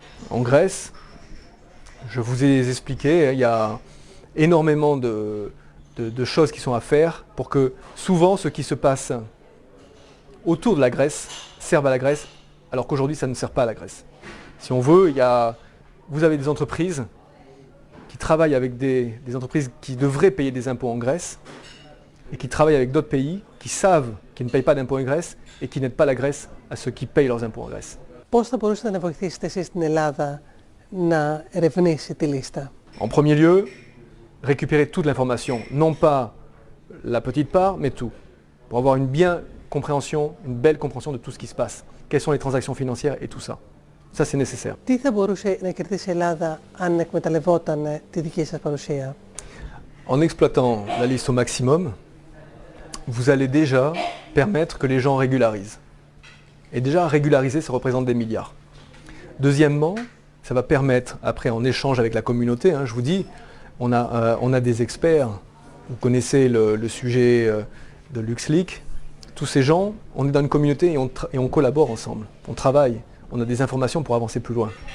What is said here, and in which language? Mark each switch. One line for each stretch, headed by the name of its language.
French: En Grèce, je vous ai expliqué, il y a énormément de choses qui sont à faire pour que souvent ce qui se passe autour de la Grèce serve à la Grèce, alors qu'aujourd'hui ça ne sert pas à la Grèce. Si on veut, vous avez des entreprises qui travaillent avec des entreprises qui devraient payer des impôts en Grèce et qui travaillent avec d'autres pays qui savent qu'ils ne payent pas d'impôts en Grèce et qui n'aident pas la Grèce à ceux qui payent leurs impôts en Grèce.
Greek: Πώς θα μπορούσατε να βοηθήσετε εσείς στην Ελλάδα να ερευνήσει τη λίστα?
French: En premier lieu, récupérer toute l'information, non pas la petite part, mais tout, pour avoir une belle compréhension de tout ce qui se passe. Quelles sont les transactions financières et tout ça. Ça, c'est nécessaire.
Greek: Τι θα μπορούσε να κερδίσει η Ελλάδα αν εκμεταλλευόταν τη δική σας παρουσία?
French: En exploitant la liste au maximum, vous allez déjà permettre que les gens régularisent. Et déjà, régulariser, ça représente des milliards. Deuxièmement, ça va permettre, après en échange avec la communauté, hein, je vous dis, on a des experts, vous connaissez le sujet de LuxLeaks, tous ces gens, on est dans une communauté et on collabore ensemble, on travaille, on a des informations pour avancer plus loin.